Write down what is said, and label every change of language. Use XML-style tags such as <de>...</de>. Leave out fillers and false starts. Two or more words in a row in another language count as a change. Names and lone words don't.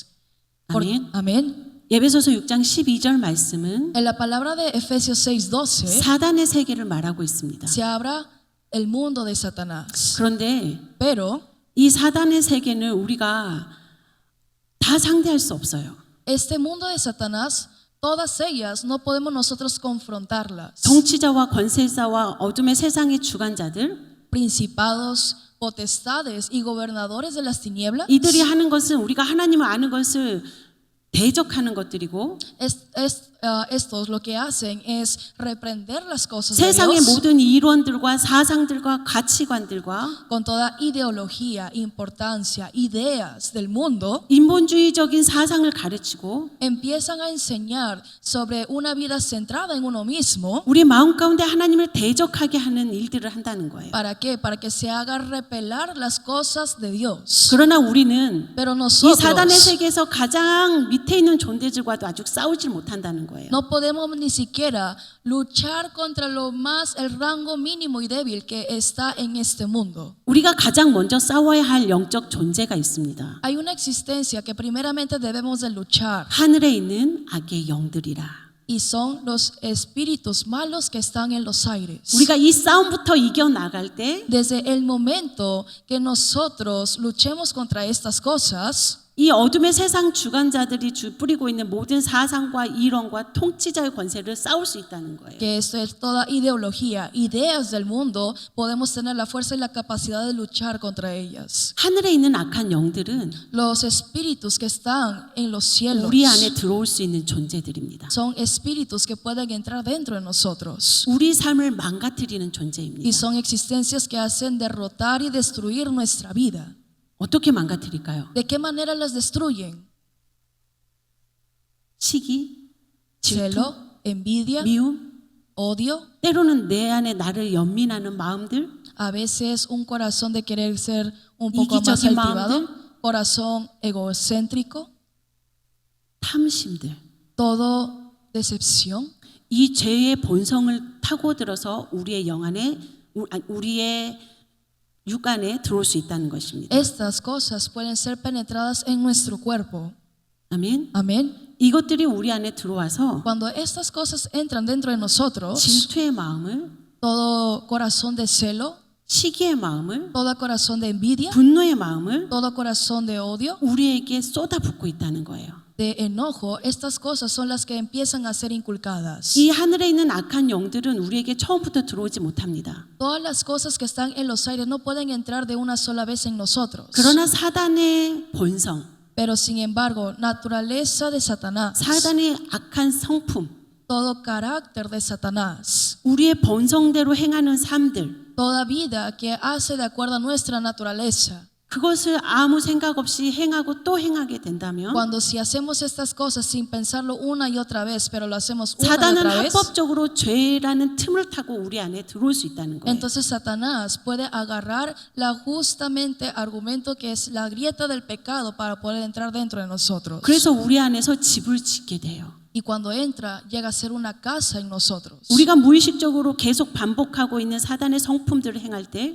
<ko>아멘.</ko> <es>Amén.</es> <ko>에베소서 6장 12절 말씀은</ko> <es>En la palabra de Efesios 6:12</es> <ko>사단의 세계를 말하고 있습니다.</ko> <es>se abra el mundo de Satanás.</es> <ko>그런데</ko> <es>Pero</es> <ko>이 사단의 세계는 우리가 다 상대할 수 없어요.</ko> <es>este mundo de Satanás, todas ellas no podemos nosotros confrontarlas.</es> <ko>통치자와 권세자와 어둠의 세상의 주관자들</ko> <es>Principados, potestades y gobernadores de las tinieblas.</es> <ko>이들이 하는 것은 우리가 하나님을 아는 것을 대적하는 것들이고</ko> <es>Estos lo que hacen es reprender las cosas de</es> <ko>세상의</ko> <es>Dios</es> <ko>모든 이론들과 사상들과 가치관들과</ko> <es>con toda ideología, importancia, ideas del mundo.</es> <ko>인본주의적인 사상을 가르치고</ko> <es>Empiezan a enseñar sobre una vida centrada en uno mismo.</es> <ko>우리 마음 가운데 하나님을 대적하게 하는 일들을 한다는 거예요.</ko> <es>¿Para qué? Para que se haga repelar las cosas de Dios.</es> <ko>그러나 우리는</ko> <es>Pero</es> <ko>이</ko> <es>nosotros</es> <ko>사단의 세계에서 가장 밑에 있는 존재들과도 아직 싸우질 못한다는 거예요.</ko> <es>no podemos ni siquiera luchar contra lo más, el rango mínimo y débil que está en este mundo.</es> <ko>우리가 가장 먼저 싸워야 할 영적 존재가 있습니다.</ko> <es>Hay una existencia que primeramente debemos de luchar</es> <ko>하늘에 있는 악의 영들이라.</ko> <es>y son los espíritus malos que están en los aires.</es> <ko>우리가 이 싸움부터 이겨나갈 때</ko> <es>Desde el momento que nosotros luchemos contra estas cosas,</es> <ko>이 어둠의 세상 주관자들이 뿌리고 있는 모든 사상과 이론과 통치자의 권세를 싸울 수 있다는 거예요.</ko> <es>que esto es toda ideología, ideas del mundo, podemos tener la fuerza y la capacidad de luchar contra ellas.</es> <ko>하늘에 있는 악한 영들은</ko> <es>Los espíritus que están en los cielos</es> <ko>우리 안에 들어올 수 있는 존재들입니다.</ko> <es>son espíritus que pueden entrar dentro de nosotros</es> <ko>우리 삶을 망가뜨리는</ko> <es>y</es> <ko>존재입니다.</ko> <es>son existencias que hacen derrotar y destruir nuestra vida.</es> <ko>어떻게 망가뜨릴까요?</ko> <es>¿De qué manera las destruyen?</es> <ko>시기, 질투,</ko> <es>Celo, envidia,</es> <ko>미움,</ko> <es>odio,</es> <ko>때로는 내 안에 나를 연민하는 마음들,</ko> <es>a veces un corazón de querer ser un poco más</es> <ko>이기적인</ko> <es>altivado, corazón egocéntrico,</es> <ko>탐심들.</ko> <es>todo decepción.</es> <ko>이 죄의 본성을 타고들어서 우리의 영 안에 우리의 육 안에 들어올 수 있다는 것입니다.</ko> <es>Estas cosas pueden ser penetradas en nuestro cuerpo.</es> <ko>아멘.</ko> <es>Amén.</es> <ko>이것들이 우리 안에 들어와서</ko> <es>Cuando estas cosas entran dentro de nosotros,</es> <ko>질투의 마음을,</ko> <es>todo corazón de celo,</es> <ko>시기의 마음을,</ko> <es>todo corazón de envidia,</es> <ko>분노의 마음을</ko> <es>todo corazón de odio,</es> <ko>우리에게 쏟아붓고 있다는 거예요.</ko> <es>de enojo, estas cosas son las que empiezan a ser inculcadas.</es> <ko>이 하늘에 있는 악한 영들은 우리에게 처음부터 들어오지 못합니다.</ko> <es>Todas las cosas que están en los aires no pueden entrar de una sola vez en nosotros.</es> <ko>그러나 사단의 본성,</ko> <es>Pero sin embargo, naturaleza de Satanás,</es> <ko>사단의 악한 성품,</ko> <es>todo carácter de Satanás,</es> <ko>우리의 본성대로 행하는 삶들,</ko> <es>toda vida que hace de acuerdo a nuestra naturaleza,</es> <ko>그것을 아무 생각 없이 행하고 또 행하게 된다면</ko> <es>Cuando si hacemos estas cosas sin pensarlo una y otra vez, pero lo hacemos una y</es> <ko>사단은</ko> <es>otra vez,</es> <ko>합법적으로 죄라는 틈을 타고 우리 안에 들어올 수 있다는 거예요.</ko> <es>entonces Satanás puede agarrar la justamente argumento que es la grieta del pecado para poder entrar dentro de nosotros.</es> <ko>그래서 우리 안에서 집을 짓게 돼요.</ko> <es>Y cuando entra, llega a ser una casa en nosotros.</es> <ko>우리가 무의식적으로 계속 반복하고 있는 사단의 성품들을 행할 때</ko>